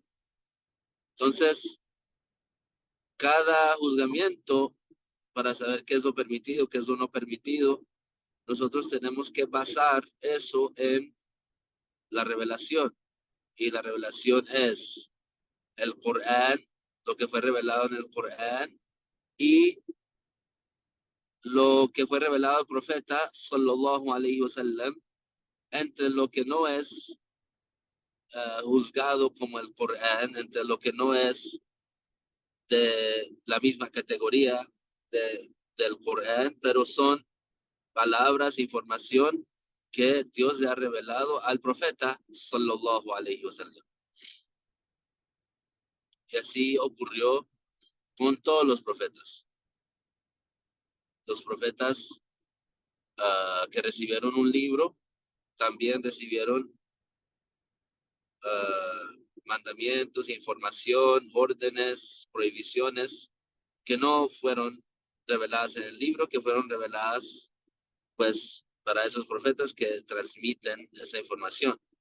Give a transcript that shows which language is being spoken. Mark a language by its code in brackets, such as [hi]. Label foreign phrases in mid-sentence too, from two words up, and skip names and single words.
[es] Entonces, cada juzgamiento para saber qué es lo permitido, qué es lo no permitido, nosotros tenemos que basar eso en la revelación. Y la revelación es el Corán, lo que fue revelado en el Corán y lo que fue revelado al profeta [ar] صلى الله عليه وسلم, [es] entre lo que no es juzgado como el Corán, entre lo que no es de la misma categoría del Corán, pero son palabras, información que Dios le ha revelado al profeta [ar] صلى الله عليه وسلم. [es] Y así ocurrió con todos los profetas. Los profetas que recibieron un libro también recibieron mandamientos, información, órdenes, prohibiciones que no fueron reveladas en el libro, que fueron reveladas pues para esos profetas que transmiten esa información.